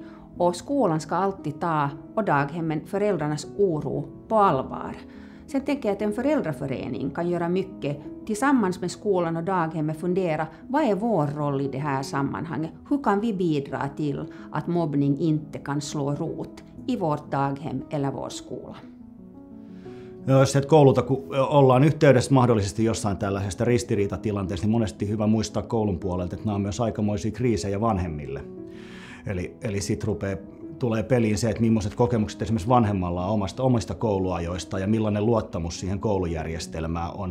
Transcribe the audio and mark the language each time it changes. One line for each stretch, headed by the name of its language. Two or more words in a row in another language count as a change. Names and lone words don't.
Swedish: Och skolan ska alltid ta, och daghemmen, föräldrarnas oro på allvar. Sen tänker jag att en föräldraförening kan göra mycket tillsammans med skolan och daghemmet fundera vad är vår roll i det här sammanhanget? Hur kan vi bidra till att mobbning inte kan slå rot i vårt daghem eller vår skola?
Finnish: Jos sieltä koululta, kun ollaan yhteydessä mahdollisesti jossain tällaisesta ristiriitatilanteesta, niin monesti hyvä muistaa koulun puolelta, että nämä on myös aikamoisia kriisejä vanhemmille. Eli sitten tulee peliin se, että millaiset kokemukset esimerkiksi vanhemmalla on omista kouluajoista ja millainen luottamus siihen koulujärjestelmään on.